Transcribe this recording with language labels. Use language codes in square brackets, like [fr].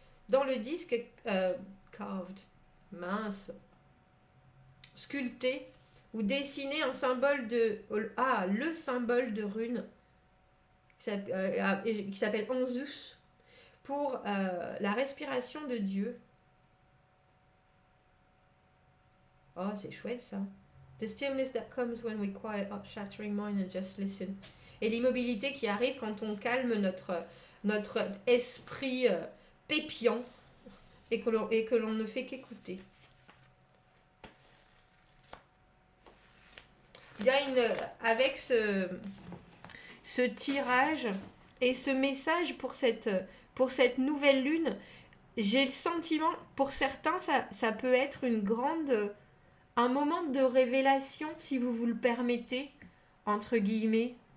[fr] Dans le disque, [en] carved, [fr] mince, sculpté, ou dessinez un symbole le symbole de rune qui s'appelle Anzus pour la respiration de Dieu. Oh, c'est chouette ça. [en] The stillness that comes when we quiet our shattering mind and just listen. [fr] Et l'immobilité qui arrive quand on calme notre esprit pépiant et que l'on ne fait qu'écouter. Il y a avec ce tirage et ce message pour cette nouvelle lune, j'ai le sentiment, pour certains, ça peut être un moment de révélation, si vous le permettez, entre guillemets.